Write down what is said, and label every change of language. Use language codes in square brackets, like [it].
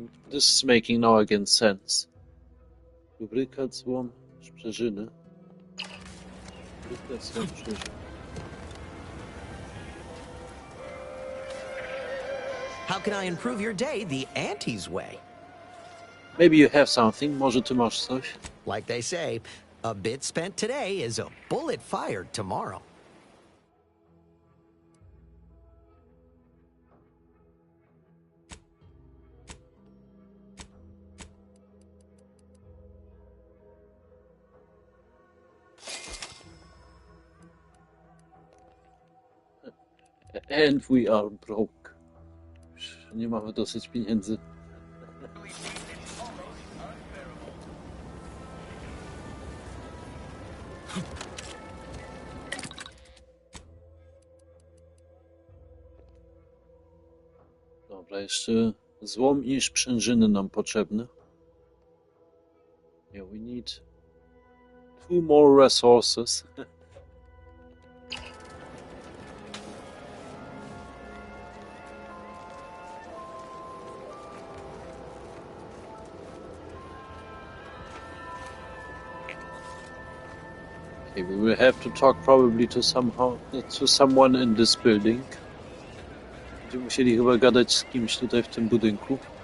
[en] This is making now again sense. [pl] Lubrykat, złom, sprężyny. Lubrykat, złom, sprężyny. [en] How can I improve your day the Auntie's way? Maybe you have something. [pl] Może ty masz coś? [en] Like they say, a bit spent today is a bullet fired tomorrow. And we are broke. [pl] Nie mamy dosyć pieniędzy. Dobra, jeszcze złom i sprężyny nam potrzebne. [en] Yeah, we need 2 more resources. Okay, we will have to talk probably to someone in this building. [pl] Będziemy musieli chyba gadać z kimś tutaj w tym budynku.